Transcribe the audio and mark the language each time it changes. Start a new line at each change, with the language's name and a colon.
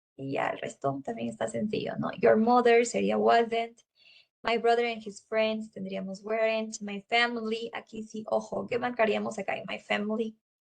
Spanish: Y ya el resto también está sencillo, ¿no?
English: Your mother
Spanish: sería
English: wasn't. My brother and his friends
Spanish: tendríamos
English: weren't.
Spanish: My family, aquí sí, ojo, ¿qué marcaríamos acá en
English: my family?